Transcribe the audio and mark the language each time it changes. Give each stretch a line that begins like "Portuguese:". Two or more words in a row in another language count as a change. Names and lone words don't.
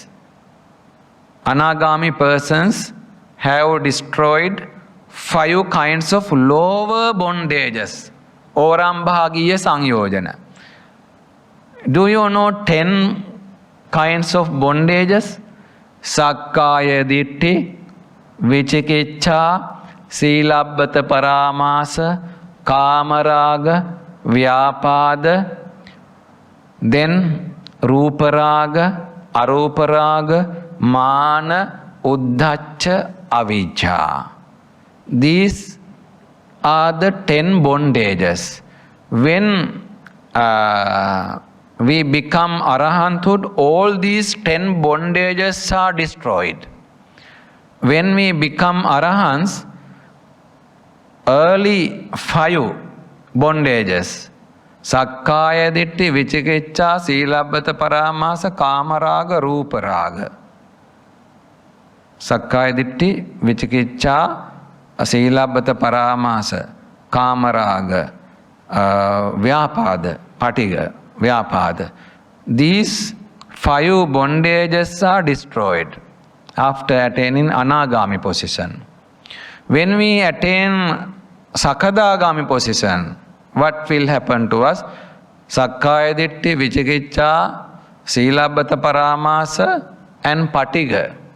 English: Anagami persons have destroyed 5 kinds of lower bondages.
Pali: Orambhagiya sangyojana.
English: Do you know 10 kinds of bondages?
Pali: Sakkaya ditti, Vichikicha, Silabbata Paramasa, Kamaraga, Vyapada, then Ruparaga, Aruparaga, Mana, Uddhacha, Avijja.
English: These are the 10 bondages. When we become arahanthood, all these 10 bondages are destroyed. When we become arahants, early 5 bondages,
Pali: Sakkaya Ditti, Vichikicha, Silabbata Paramasa, Kamaraga, Ruparaga. Sakkaya Ditti, Vichikicha, Silabbata Paramasa, Kamaraga, Vyapada, Patiga, Vyapada.
English: These 5 bondages are destroyed after attaining Anagami position. When we attain Sakadagami position, what will happen to us?
Pali: Sakkaya Ditti, Vichikicha, Silabbata Paramasa and Patiga.